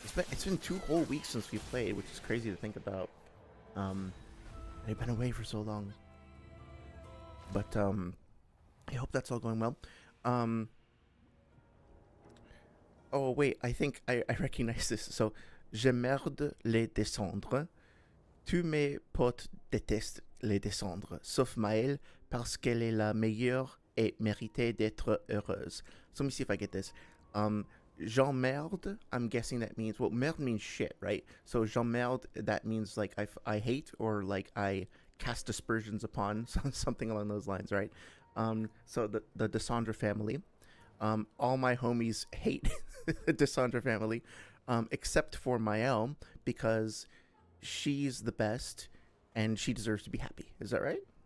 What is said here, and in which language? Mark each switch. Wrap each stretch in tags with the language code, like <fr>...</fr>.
<en>It's been 2 whole weeks since we played, which is crazy to think about. I've been away for so long. But, I hope that's all going well. Oh, wait, I think I recognize this.</en> <fr>So, je merde les descendre. Tous mes potes détestent les descendre, sauf Maëlle, parce qu'elle est la meilleure et méritait d'être heureuse.</fr> <en>So let me see if I get this. J'emmerde, I'm guessing that means, well, merde means shit, right? So j'emmerde, that means like I hate, or like I cast aspersions upon, something along those lines, right? So the Descendre family, all my homies hate the Descendre family, except for Maëlle, because she's the best and she deserves to be happy. Is that right?</en>